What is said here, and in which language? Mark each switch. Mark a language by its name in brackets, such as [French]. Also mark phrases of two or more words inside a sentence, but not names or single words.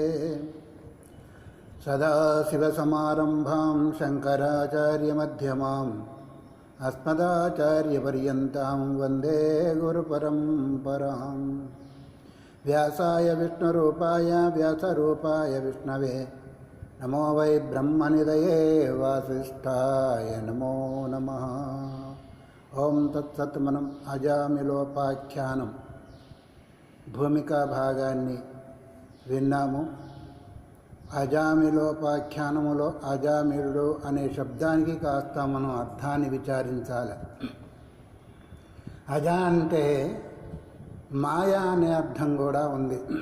[Sanskrit] सदाशिवसमारम्भां शङ्कराचार्यमध्यमाम् अस्मदाचार्यपर्यन्तां वन्दे गुरुपरम्पराम्। व्यासाय विष्णुरूपाय व्यासरूपाय विष्णवे नमो वै ब्रह्मनिधये वासिष्ठाय नमो नमः। ओं तत्सत्। [Telugu] మనం అజామిలోపాఖ్యానం భూమికా భాగాన్ని విన్నాము. అజామిలోపాఖ్యానములో అజామిలుడు అనే శబ్దానికి కాస్త మనం అర్థాన్ని విచారించాలి. అజ అంటే మాయా అనే అర్థం కూడా ఉంది.